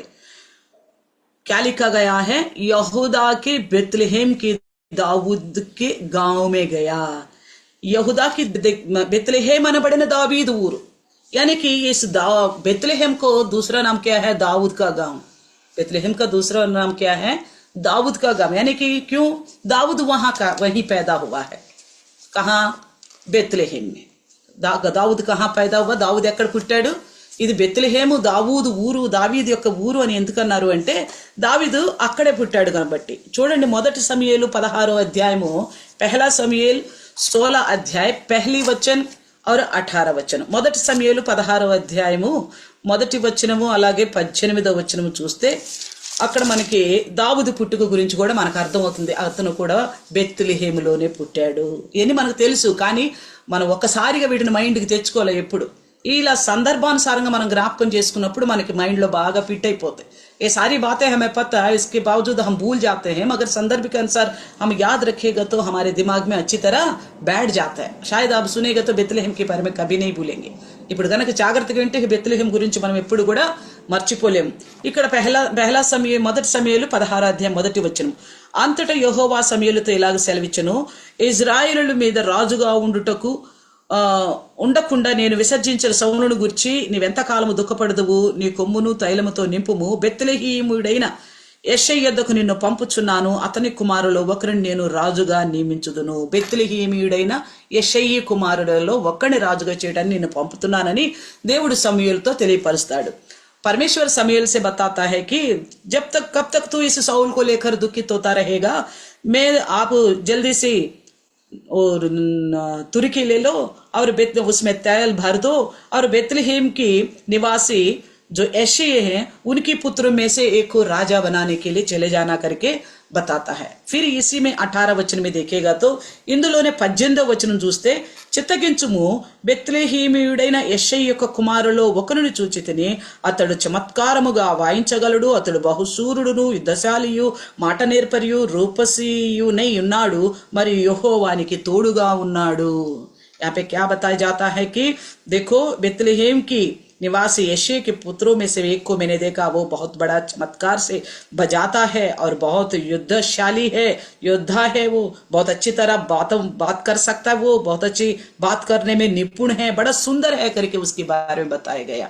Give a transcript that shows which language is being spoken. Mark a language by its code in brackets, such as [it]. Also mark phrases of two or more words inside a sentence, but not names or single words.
[hi] क्या लिखा गया है? यहूदा के बेतलेहम के दाऊद के गांव में गया. यहूदा की बेतलेहम అనబడిన दावीद ऊर, यानी कि इस बेतलेहम को दूसरा नाम क्या है? दाऊद का गांव. बेतलेहम का दूसरा नाम क्या है? दाऊद का गांव. यानी कि क्यों? दाऊद वहीं पैदा हुआ है. कहाँ? बेतलेहम में. दाऊद कहाँ पैदा हुआ? दाऊद [te] ఎక్కడ పుట్టాడు? ఇది బెత్లెహేము దావూదు ఊరు, దావీదు యొక్క ఊరు అని ఎందుకన్నారు అంటే దావీదు అక్కడే పుట్టాడు కాబట్టి. చూడండి, 1 సమూయేలు 16వ అధ్యాయము, 1 సమూయేలు 16 అధ్యాయ 1 వచనం और 18 వచనం. 1 సమూయేలు 16వ అధ్యాయము 1 వచనము అలాగే 18వ వచనము చూస్తే అక్కడ మనకి దావీదు పుట్టుక గురించి కూడా మనకు అర్థమవుతుంది. అతను కూడా బెత్లెహేములోనే పుట్టాడు అని మనకు తెలుసు. కానీ మనం ఒక్కసారిగా వీటిని మైండ్కి తెచ్చుకోవాలి. ఎప్పుడు ఇలా సందర్భానుసారంగా మనం జ్ఞాపకం చేసుకున్నప్పుడు మనకి మైండ్లో బాగా ఫిట్ అయిపోతాయి. [hi] ये सारी बातें हमें पता है, इसके बावजूद हम भूल जाते हैं, मगर संदर्भ के अनुसार हम याद रखेगा तो हमारे दिमाग में अच्छी तरह बैठ जाता है. शायद आप सुनेगा तो बेतलेहम के बारे में कभी नहीं भूलेंगे. [te] ఇప్పుడు కనుక జాగ్రత్తగా వింటే బెత్లెహేం గురించి మనం ఎప్పుడు కూడా మర్చిపోలేము. ఇక్కడ పెహలా సమయం మొదటి సమయాలు 16వ అధ్యాయం మొదటి వచనం. అంతటా యెహోవా సమూయేలుతో ఇలాగ సెలవిచ్చెను, ఇశ్రాయేలు మీద రాజుగా ఉండుటకు ఉండకుండా నేను విసర్జించిన సౌలును గురించి నీవెంతకాలము దుఃఖపడదువు, నీ కొమ్మును తైలముతో నింపుము, బెత్లెహేముడైన యెషయి యొద్దకు నిన్ను పంపుచున్నాను, అతని కుమారులో ఒకరిని నేను రాజుగా నియమించుదును. బెత్లెహేమీయుడైన యెషయి కుమారులలో ఒక్కడిని రాజుగా చేయడానికి నేను పంపుతున్నానని దేవుడు సమూయేలుతో తెలియపరుస్తాడు. [hi] परमेश्वर समूएल से बताता है कि कब तक तू इस साउल को लेकर दुखित होता रहेगा, मैं आप जल्दी से और तुर्की ले लो और उसमें तेल भर दो और बेतलेहम की निवासी जो यెషయి हैं उनकी पुत्र में से एक को राजा बनाने के लिए चले जाना करके बताता है. फिर इसी में 18 वचन में देखेगा तो [te] ఇందులోనే 18వ వచనం చూస్తే, చిత్తగించుము, బెత్లెహేమీయుడైన యెషయి యొక్క కుమారులో ఒకరిని చూచితిని, అతడు చమత్కారముగా వాయించగలడు, అతడు బహుశూరుడును యుద్ధశాలియు మాట నేర్పరియు రూపసియునై ఉన్నాడు, మరియు యెహోవానికి తోడుగా ఉన్నాడు. [hi] यहाँ पे क्या बताया जाता है कि देखो बेतलेहम की निवासी यెషయి के पुत्रों में से एक को मैंने देखा, वो बहुत बड़ा चमत्कार से बजाता है और बहुत युद्धशाली है, योद्धा है, वो बहुत अच्छी तरह बात कर सकता है, वो बहुत अच्छी बात करने में निपुण है, बड़ा सुंदर है करके उसके बारे में बताया गया.